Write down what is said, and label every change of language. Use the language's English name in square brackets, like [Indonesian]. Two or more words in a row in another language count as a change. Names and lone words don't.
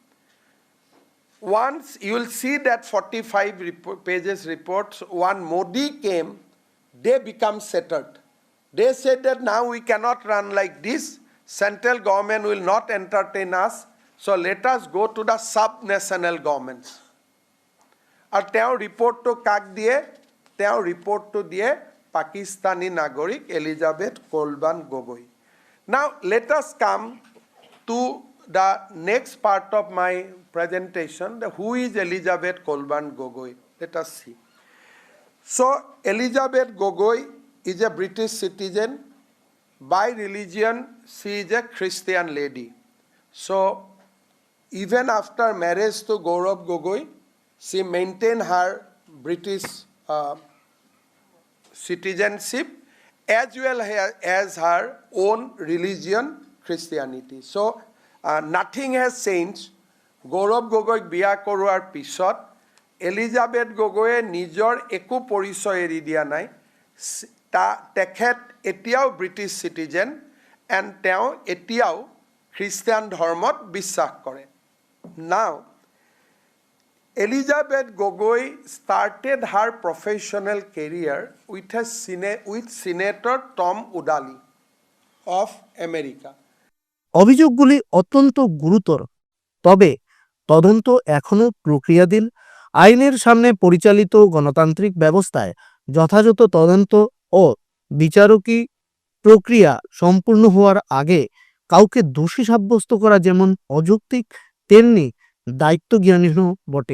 [English] Once you will see that 45 pages reports, one Modi came, they become settled. They said that now we cannot run like this, central government will not entertain us, so let us go to the sub-national governments. [Assamese] আর তেওঁ রিপোর্টটো কাক দিয়ে? তেওঁ রিপোর্টটো দিয়ে পাকিস্তানি নাগরিক এলিজাবেথ কোলবান গগৈ। [English] Now let us come to the next part of my presentation, who is Elizabeth Kolban Gogoi. Let us see. So Elizabeth Gogoi is a British citizen. By religion, she is a Christian lady. So even after marriage to Gaurav Gogoi, she maintained her British citizenship as well as her own religion, Christianity. So nothing has changed. [Assamese] গৌৰৱ গগৈ বিয়া কৰোৱাৰ পিছত এলিজাবেথ গগৈ নিজৰ একো পৰিচয় এৰি দিয়া নাই. তেখেত এতিয়াও [English] British citizen [Assamese] এণ্ড তেওঁ এতিয়াও ক্ৰিশ্চিয়ান ধৰ্মত বিশ্বাস কৰে. [English] Now Elizabeth Gogoi started her professional career with Senator Tom Udali of America. [Bangla] অভিযোগগুলি অত্যন্ত গুরুতর, তবে তদন্ত এখনও প্রক্রিয়াধীন। আইনের সামনে পরিচালিত গণতান্ত্রিক ব্যবস্থায় যথাযথ তদন্ত ও বিচারকী প্রক্রিয়া সম্পূর্ণ হওয়ার আগে কাউকে দোষী সাব্যস্ত করা যেমন অযৌক্তিক তেমনি দায়িত্বজ্ঞানহীনও বটে।